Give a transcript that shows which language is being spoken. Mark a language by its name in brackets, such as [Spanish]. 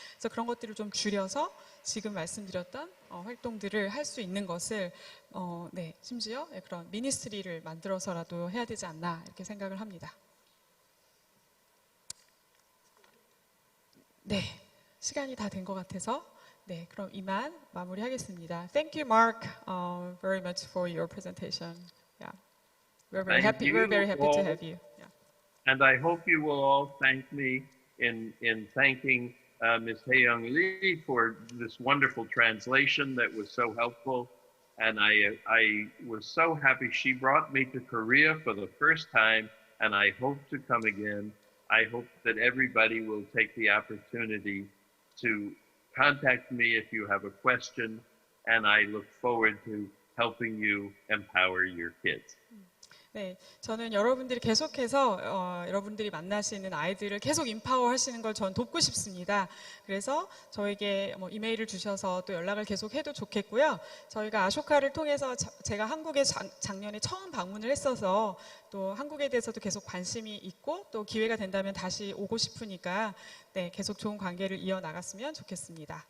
[Korean] 그래서 그런 것들을 좀 줄여서 지금 말씀드렸던 활동들을 할 수 있는 것을 심지어 그런 미니스트리를 만들어서라도 해야 되지 않나 이렇게 생각을 합니다. 네, 시간이 다 된 것 같아서 그럼 이만 마무리하겠습니다. [English] Thank you, Marc, very much for your presentation. Yeah, we're very happy. We're very happy to have you. Yeah. And I hope you will all thank me in thanking Ms. Hae-young Lee for this wonderful translation that was so helpful. And I was so happy she brought me to Korea for the first time, and I hope to come again. I hope that everybody will take the opportunity to contact me if you have a question, and I look forward to helping you empower your kids. [Korean] 네, 저는 여러분들이 계속해서 여러분들이 만나시는 아이들을 계속 인파워 하시는 걸 전 돕고 싶습니다. 그래서 저에게 이메일을 주셔서 또 연락을 계속 해도 좋겠고요. 저희가 아쇼카를 통해서 제가 한국에 작년에 처음 방문을 했어서 또 한국에 대해서도 계속 관심이 있고 또 기회가 된다면 다시 오고 싶으니까 계속 좋은 관계를 이어나갔으면 좋겠습니다.